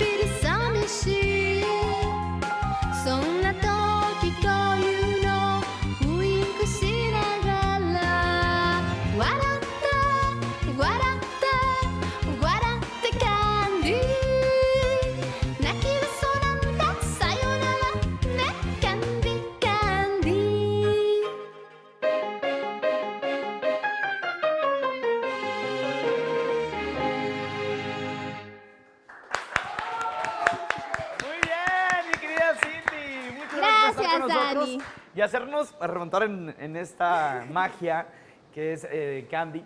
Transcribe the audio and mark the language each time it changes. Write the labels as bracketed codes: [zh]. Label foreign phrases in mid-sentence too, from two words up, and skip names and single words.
[ja] り寂しいそんな時こういうのウインクしながら笑って笑って笑ってキャンディー泣きはそうなんださよならねキャンディーキャンディー [es] Muy bien, mi querida Cindy. Muchas gracias por estar con Gracias, nosotros Dani. y hacernos remontar en esta magia que es Candy.